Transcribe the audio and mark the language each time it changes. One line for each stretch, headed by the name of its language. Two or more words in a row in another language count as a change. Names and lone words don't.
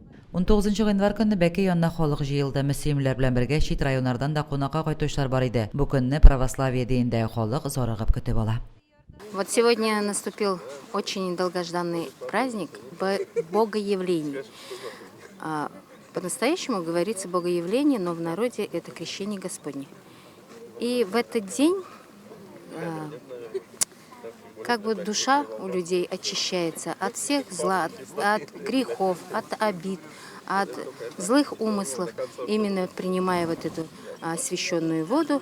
Tatar: 19 январ көнне Бәке янына халык җыелды. Мөселманнар белән бергә чит районнардан да кунакка кайтучылар бар иде. Бу көнне православие диндәге халык зарыгып көтеп ала.
Russian: Вот сегодня наступил очень долгожданный праздник Богоявлений. По-настоящему говорится Богоявление, но в народе это крещение Господне. И в этот день как бы душа у людей очищается от всех зла, от грехов, от обид, от злых умыслов, именно принимая вот эту освященную воду.